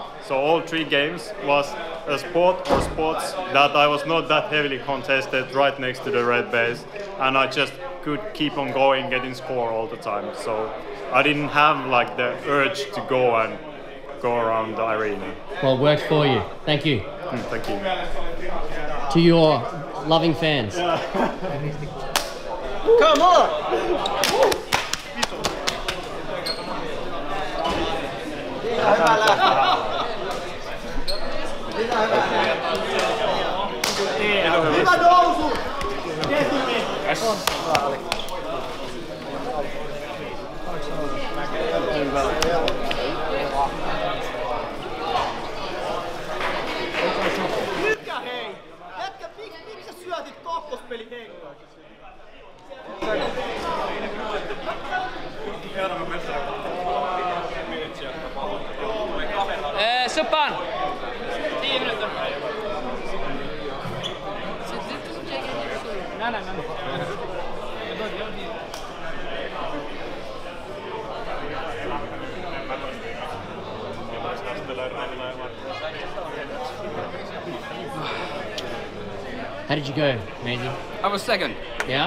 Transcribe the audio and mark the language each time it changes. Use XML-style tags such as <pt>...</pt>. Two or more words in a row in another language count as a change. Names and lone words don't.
<en>So all 3 games was a spot or spots that I was not that heavily contested right next to the red base, and I just could keep on going, getting score all the time. So I didn't have like the urge to go and go around the arena. Well, it worked for you. Thank you. Thank you. To your loving fans. Come on!</en> <fi>Hyvä nousu! Milka hei! Jätkä, miksi sä syötit kakkospelin henkoa? Supan!</fi> <sv>10 minuter. Nej.</sv> <en>How did you go, Meizi? I was second. Yeah?</en>